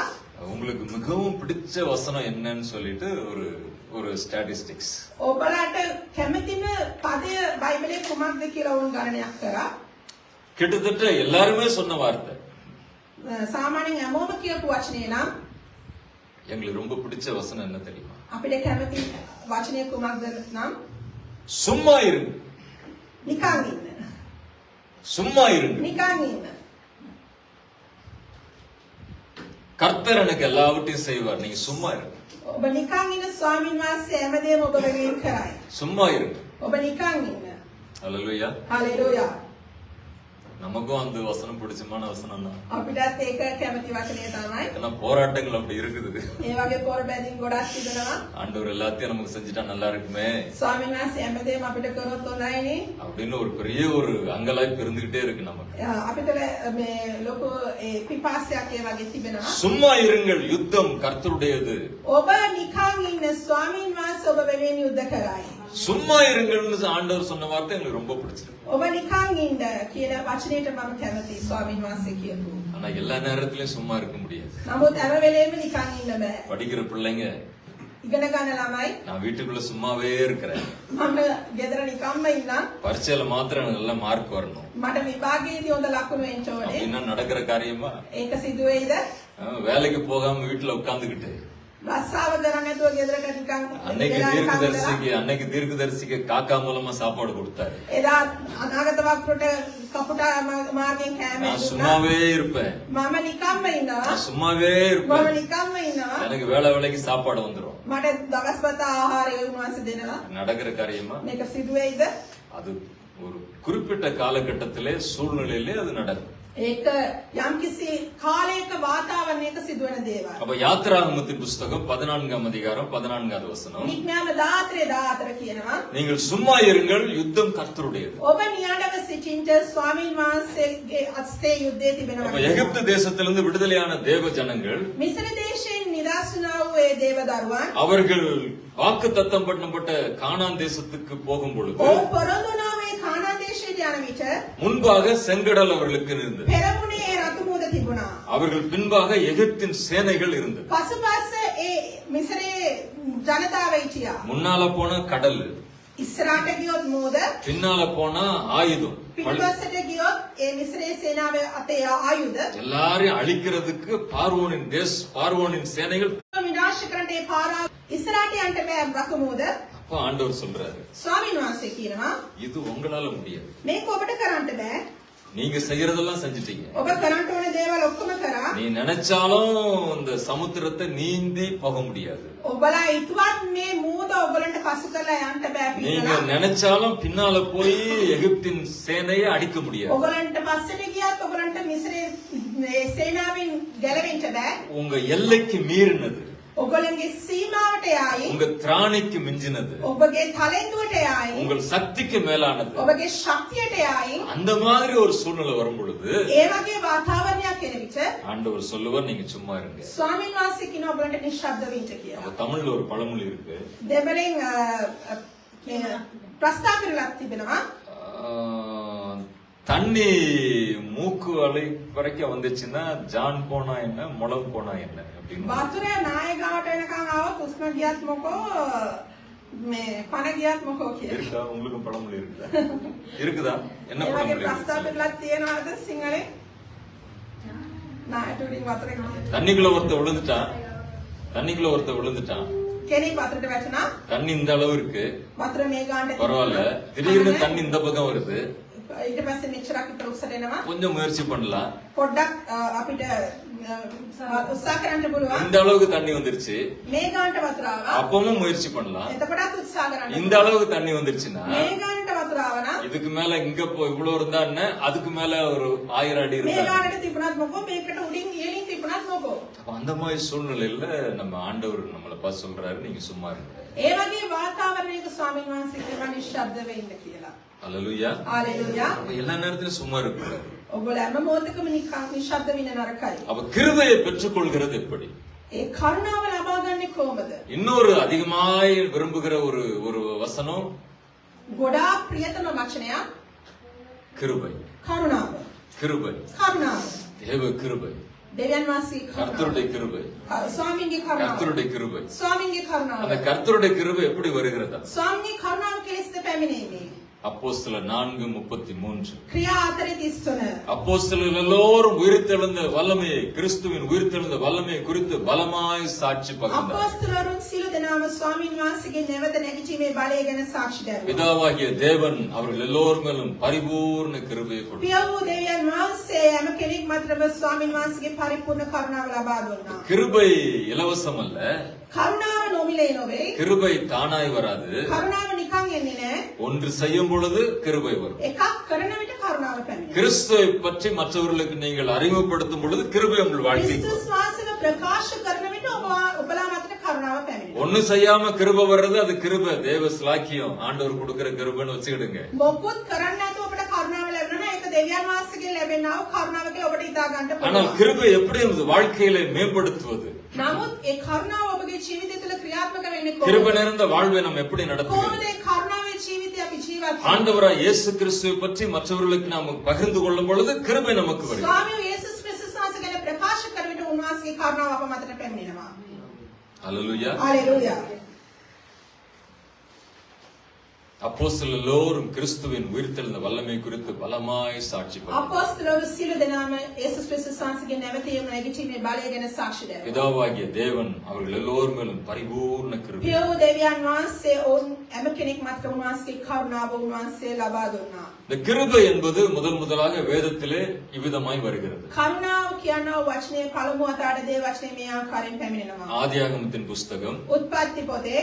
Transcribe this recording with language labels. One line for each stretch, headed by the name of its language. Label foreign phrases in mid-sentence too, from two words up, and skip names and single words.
Tamil: உங்களுக்கு மிகவும் பிடிச்ச வசனம் என்னன்னு சொல்லிட்டு ஒரு ஒரு ஸ்டாட்டிஸ்டிக்ஸ்.
Sinhala: ඔබලාට කැමතිම පදය බයිබලයේ කුමක්ද කියලා උන් ගණනයක් කරා.
Tamil: கிட்டத்தட்ட எல்லாருமே சொன்ன வார்த்தை,
Sinhala: සාමාන්‍යයෙන් හැමෝම කියපු වචනේ නම්
Tamil: எங்களுக்கு ரொம்ப பிடிச்ச வசனம் என்ன தெரியுமா?
Sinhala: අපිට කැමති වචනය කුමක්ද නම්
Tamil: சும்மா இருங்க.
Sinhala: නිකන් ඉන්න.
Tamil: சும்மா இருங்க.
Sinhala: නිකන් ඉන්න.
Tamil: கர்த்தர் எனக்கு எல்லாவற்றையும் செய்வார், நீங்க சும்மா இருங்க.
Sinhala: ඔබ නිකන් ඉන්න ස්වාමීන් වහන්සේ හැමදේම ඔබ වෙනුවෙන් කරයි.
Tamil: சும்மா இருங்க.
Sinhala: ඔබ නිකන් ඉන්න.
Tamil: ஹல்லேலூயா.
Sinhala: හalleluya.
Tamil: நமக்கும் அந்த வசனம் பிடிச்சமான வசனம் தான்.
Sinhala: අපිටත් ඒක කැමති වචනය තමයි.
Tamil: ஏன்னா போராட்டங்கள் அப்படி இருக்குது.
Sinhala: ඒ වගේ පොර බැඳින් ගොඩක් තිබෙනවා.
Tamil: ஆண்டவர் எல்லாத்தையும் நமக்கு செஞ்சுட்டா நல்லா இருக்குமே
Sinhala: ස්වාමීන් වහන්සේ හැමදේම අපිට කරොත් හොඳයිනේ.
Tamil: அப்படின்னு ஒரு பெரிய ஒரு அங்கலாய்ப்பு இருந்துகிட்டே இருக்கு நமக்கு.
Sinhala: අපිට මේ ලොකු පිපාසයක් ඒ වගේ තිබෙනවා.
Tamil: சும்மா இருங்கள், யுத்தம் கர்த்தருடையது.
Sinhala: ඔබ නිකන් ඉන්න ස්වාමීන් වහන්සේ ඔබ වෙනුවෙන් යුද්ධ කරයි.
Tamil: சும்மா இருங்கள்னு ஆண்டவர் சொன்ன வார்த்தை எனக்கு ரொம்ப பிடிச்சிருக்கு.
Sinhala: ඔබ නිකන් ඉන්න කියන වචනයට මම කැමතියි ස්වාමීන් වහන්සේ කියපු.
Tamil: ஆனா எல்லா நேரத்திலயும் சும்மா இருக்க முடியாது.
Sinhala: නමුත් හැම වෙලේම නිකන් ඉන්න බෑ.
Tamil: படிக்கிற பிள்ளைங்க,
Sinhala: ඉගෙන ගන්න ළමයි
Tamil: நான் வீட்டுக்குள்ள சும்மாவே இருக்கிறேன்,
Sinhala: මම ගෙදර නිකම්ම ඉන්නම්.
Tamil: பரீட்சையில மாத்திரம் எனக்கு நல்ல மார்க் வரணும்
Sinhala: මට විභාගයේදී හොඳ ලකුණු එන්න ඕනේ.
Tamil: அப்படின்னா நடக்கிற காரியமா?
Sinhala: ඒක සිදු වෙයිද?
Tamil: வேலைக்கு போகாம வீட்டுல உட்கார்ந்துகிட்டு
Sinhala: රස්සාව කරන්නේ නැතුව ගෙදරට නිකන්
Tamil: அன்னைக்கு தீர்க்கதரிசிக்கு காக்கா மூலமா சாப்பாடு கொடுத்தாரு.
Sinhala: එදා අනාගත වක්‍රට කපුටා මාර්ගෙන් කෑම
Tamil: நான் சும்மாவே இருப்பேன்,
Sinhala: මම නිකම්ම ඉන්නවා.
Tamil: நான் சும்மாவே
Sinhala: මම
Tamil: இருப்பேன்,
Sinhala: නිකම්ම ඉන්නවා.
Tamil: எனக்கு வேலைக்கு சாப்பாடு வந்துரும்.
Sinhala: මට දවස්පත ආහාරය උන්වහන්සේ දෙනවා.
Tamil: நடக்கிற காரியமா?
Sinhala: මේක සිදු වෙයිද?
Tamil: அது ஒரு குறிப்பிட்ட காலகட்டத்திலே சூழ்நிலையிலே அது நடக்கும்.
Sinhala: ඒක යම්කිසි කාලයක වාතාවරණයක සිදුවන දේවල්.
Tamil: அப்ப யாத்திராகமத்தின் புஸ்தகம் 14ஆம் அதிகாரம் 14வது வசனம்,
Sinhala: නිඥාන 14 කියනවා.
Tamil: நீங்கள் சும்மா இருங்கள், யுத்தம் கர்த்தருடையது.
Sinhala: ඔබ නියඬව සිටින්ට ස්වාමීන් වහන්සේගේ අස්තේ යුද්ධයේ
Tamil: அப்ப
Sinhala: තිබෙනවා.
Tamil: எகிப்து தேசத்திலிருந்து விடுதலையான தேவ ஜனங்கள்,
Sinhala: මිස්ර දේශයෙන් නිදහස් වුණා වූ ඒ දේවදරුවන්
Tamil: அவர்கள் வாக்குத்தத்தம் பண்ணப்பட்ட கானான் தேசத்துக்கு போகும் பொழுது
Sinhala: ඔව් පොරොන්දුනා මේ කානාන් දේශයට යන විට
Tamil: முன்பாக செங்கடல் அவர்களுக்கு இருந்தது,
Sinhala: පෙරමුණේ ඒ රතු මුහුද තිබුණා.
Tamil: அவர்கள் பின்பாக எகிப்தின் சேனைகள் இருந்தது.
Sinhala: පසුපස්ස ඒ මිස්රේ ජනතාව හිටියා.
Tamil: முன்னால போன கடல்,
Sinhala: ඉස්සරහට ගියොත් මුහුද,
Tamil: பின்னால போனா ஆயுதம்,
Sinhala: පිටිපස්සට ගියොත් ඒ මිස්රේ සේනාවේ අතේ ආයුධ.
Tamil: எல்லாரையும் அழிக்கிறதுக்கு பார்வோனின் சேனைகள்.
Sinhala: විනාශ කරන්න ඒ පාරාව ඉස්සරහට යන්න බෑ රතු මුහුද.
Tamil: அப்ப ஆண்டவர் சொல்றாரு,
Sinhala: ස්වාමීන් වහන්සේ කියනවා
Tamil: இது உங்களால முடியாது,
Sinhala: මේක ඔබට කරන්න බෑ.
Tamil: நீங்க செய்யறதெல்லாம் செஞ்சிட்டீங்க.
Sinhala: ඔබ කරන්න ඕන දේවල් ඔක්කොම කරා.
Tamil: நீ நினைச்சாலும் இந்த சமுத்திரத்தை நீந்தி போக முடியாது.
Sinhala: ඔබලා හිතුවත් මේ මුහුද ඔබලන්ට පසු කරලා යන්න බෑ
Tamil: நீங்க
Sinhala: පිටලා.
Tamil: நினைச்சாலும் பின்னால போய் எகிப்தின் சேனையை அடிக்க முடியாது.
Sinhala: ඔබලන්ට පස්සට ගියත් ඔබලන්ට මිස්රේ සේනාවෙන් ගැලවෙන්න බෑ.
Tamil: உங்க எல்லைக்கு மீறினது,
Sinhala: ඔබලන්ගේ සීමාවට යයි.
Tamil: உங்க திராணிக்கு மிஞ்சினது,
Sinhala: ඔබගේ තලෙන්දුවට යයි.
Tamil: உங்கள் சக்திக்கு மேலானது.
Sinhala: ඔබගේ ශක්තියට යයි.
Tamil: அந்த மாதிரி ஒரு சூழ்நிலை வரும் பொழுது
Sinhala: ඒ වගේ වාතාවරණයක් එන විට
Tamil: ஆண்டவர் சொல்லுவார், நீங்க சும்மா இருங்க.
Sinhala: ස්වාමීන් වහන්සේ කියන ඔබලන්ට නිශ්ශබ්ද වෙන්න කියලා.
Tamil: அப்ப தமிழ்ல ஒரு பழமொழி இருக்கு,
Sinhala: දෙමළෙන් ප්‍රස්තාව කරලා තිබෙනවා.
Tamil: தண்ணி மூக்கு அலை வரைக்கும் வந்துச்சுன்னா ஜான் போனா என்ன, முளம் போனா என்ன அப்படின்னு.
Sinhala: වතුර නාය ගාවට එනකන් ආවොත් උස්ම ගියත් මොකෝ මේ පණ ගියත් මොකෝ කියලා.
Tamil: இருக்கா? உங்களுக்கும் பழமொழி இருக்குதா? இருக்குதா? என்ன
Sinhala: ඒ වගේ
Tamil: பழமொழி
Sinhala: ප්‍රස්තාව
Tamil: இருக்கு?
Sinhala: කරලා තියෙනවද සිංහලේ? නායට උඩින් වතුර ගියා.
Tamil: தண்ணிக்குள்ள ஒருத்த விழுந்துட்டான்,
Sinhala: කෙනෙක් වතුරට වැටුණා.
Tamil: தண்ணி இந்த அளவு இருக்கு,
Sinhala: වතුර මේ ගානට
Tamil: பரவாயில்ல. திடீர்னு தண்ணி இந்த பக்கம் வருது,
Sinhala: ඊට පස්සේ මෙච්චරක් විතර උස්සට එනවා.
Tamil: கொஞ்சம் முயற்சி பண்ணலாம்.
Sinhala: පොඩ්ඩක් අපිට උත්සාහ කරන්න පුළුවන්.
Tamil: இந்த அளவுக்கு தண்ணி வந்துருச்சு,
Sinhala: මේ ගානට වතුර ආවා.
Tamil: அப்பவும் முயற்சி பண்ணலாம்.
Sinhala: එතකොටත් උත්සාහ කරන්න.
Tamil: இந்த அளவுக்கு தண்ணி வந்துருச்சுன்னா
Sinhala: මේ ගානට වතුර ආවා නම්
Tamil: இதுக்கு மேல இங்க இவ்வளவு இருந்தா என்ன, அதுக்கு மேல ஒரு 1000 அடி
Sinhala: මේ
Tamil: இருந்தா.
Sinhala: ගානට තිබුණත් මොකෝ මේකට උඩින් ඉහළින් තිබුණත් මොකෝ.
Tamil: அப்ப அந்த மாதிரி சூழ்நிலையில நம்ம ஆண்டவர் நம்மளை பார்த்து சொல்றாரு, நீங்க சும்மா இருங்க.
Sinhala: ඒ වගේ වාතාවරණයක ස්වාමීන් වහන්සේ කියනවා නිශ්ශබ්ද වෙන්න කියලා.
Tamil: அல்லேலூயா.
Sinhala: හalleluya.
Tamil: அப்ப எல்லா நேரத்திலும் சும்மா இருக்கக்கூடாது.
Sinhala: ඔබලා හැම මොහොතකම නිශ්ශබ්ද වෙන්න නරකයි.
Tamil: அப்ப கிருபையை பெற்றுக்கொள்கிறது எப்படி?
Sinhala: ඒ කරුණාව ලබා ගන්නේ කොහොමද?
Tamil: இன்னொரு அதிகமாய் விரும்புகிற ஒரு வசனம்
Sinhala: ගොඩාක් ප්‍රියතම වචනයක්
Tamil: கிருபை.
Sinhala: කරුණාව.
Tamil: கிருபை,
Sinhala: කරුණාව.
Tamil: தேவ கிருபை,
Sinhala: දෙවියන් වහන්සේ
Tamil: கர்த்தருடைய
Sinhala: කරුණාව.
Tamil: கிருபை,
Sinhala: ස්වාමීන්ගේ කරුණාව.
Tamil: கர்த்தருடைய கிருபை.
Sinhala: ස්වාමීන්ගේ කරුණාව.
Tamil: அந்த கர்த்தருடைய கிருபை எப்படி வருகிறதா?
Sinhala: ස්වාමීන්ගේ කරුණාව කෙලෙස්ද පැමිණෙන්නේ.
Tamil: அப்போஸ்தலர் 4:33.
Sinhala: ක්‍රියා 4:33.
Tamil: அப்போஸ்தலர்கள் எல்லோரும் உயிர்த்தெழுந்த வல்லமையை, கிறிஸ்துவின் உயிர்த்தெழுந்த வல்லமையை குறித்து பலமாய் சாட்சி பகிர்ந்தார்.
Sinhala: අපෝස්තලරුන් සියලු දෙනාම ස්වාමීන් වහන්සේගේ නැවත නැගිටීමේ බලය ගැන සාක්ෂි දැරුවා.
Tamil: பிதாவாகிய தேவன் அவர்கள் எல்லோர் மேலும் பரிபூர்ண கிருபையை கொடுத்தார்.
Sinhala: පිය වූ දෙවියන් වහන්සේ හැම කෙනෙක් මතම ස්වාමීන් වහන්සේගේ පරිපූර්ණ කරුණාව ලබා දුන්නා.
Tamil: கிருபை இலவசம் அல்ல,
Sinhala: කරුණාව නොමිලේ නොවේ.
Tamil: கிருபை தானாய் வராது.
Sinhala: කරුණාව නිකන් එන්නේ නෑ.
Tamil: ஒன்று செய்யும் பொழுது கிருபை வரும்.
Sinhala: එකක් කරන විට කරුණාව පැමිණෙනවා.
Tamil: கிறிஸ்துவை பற்றி மற்றவர்களுக்கு நீங்கள் அறிமுகப்படுத்தும் பொழுது கிருபை உங்கள் வாழ்க்கைக்கு வரும்.
Sinhala: ක්‍රිස්තුස් වහන්සේව ප්‍රකාශ කරන විට ඔබලා මතට කරුණාව පැමිණෙනවා.
Tamil: ஒண்ணு செய்யாம கிருபை வர்றது அது கிருபை, தேவ ஸ்லாக்கியம், ஆண்டவர் கொடுக்கிற கிருபைன்னு வச்சுக்கிடுங்க.
Sinhala: මොකුත් කරන්න නැතුව ඔබට කරුණාව ලැබෙනවා. ඒක දෙවියන් වහන්සේගෙන් ලැබෙනා වූ කරුණාව කියලා ඔබට හිතා ගන්න
Tamil: ஆனால்
Sinhala: පුළුවන්.
Tamil: கிருபை எப்படி நமது வாழ்க்கையில மேம்படுத்துவது?
Sinhala: නමුත් ඒ කරුණාව ඔබගේ ජීවිතය තුළ ක්‍රියාත්මක වෙන්නේ
Tamil: கிருபை
Sinhala: කොහොමද?
Tamil: நிறைந்த வாழ்வை நாம் எப்படி நடத்துவது?
Sinhala: කොහොමද ඒ කරුණාවේ ජීවිතය අපි ජීවත් කරන්නේ?
Tamil: ஆண்டவராய் இயேசு கிறிஸ்துவை பற்றி மற்றவர்களுக்கு நாம் பகிர்ந்து கொள்ளும் பொழுது கிருபை நமக்கு வரும்.
Sinhala: ස්වාමී යේසුස් ක්‍රිස්තුස් වහන්සේ ගැන ප්‍රකාශ කරන විට උන්වහන්සේගේ කරුණාව අප මතට පැමිණෙනවා.
Tamil: அல்லேலூயா.
Sinhala: හalleluya.
Tamil: அப்போஸ்தலர் எல்லோரும் கிறிஸ்துவின் உயிர்த்தெழுந்த வல்லமை குறித்து பலமாய் சாட்சி பகர்ந்தார்கள்.
Sinhala: අපොස්තලවරු සියලු දෙනාම යේසුස් ක්‍රිස්තුස් වහන්සේගේ නැවතීම නැගිටීමේ බලය ගැන සාක්ෂි දෙනවා.
Tamil: பிதாவாகிய தேவன் அவர்கள் எல்லோர் மேலும் பரிபூர்ண கிருபை.
Sinhala: පියෝ දෙවියන් වහන්සේ ඔවුන් හැම කෙනෙක් මත උන්වහන්සේගේ කරුණාව උන්වහන්සේ ලබා දුන්නා.
Tamil: இந்த கிருபை என்பது முதலாக வேதத்திலே இவ்விதமாய் வருகிறது.
Sinhala: කරුණාව කියනවා වචනේ පළමු අතාට දේ වචනේ මේ ආකාරයෙන් පැමිණෙනවා.
Tamil: ஆதியாகமத்தின் புஸ்தகம்
Sinhala: උත්පත්ති පොතේ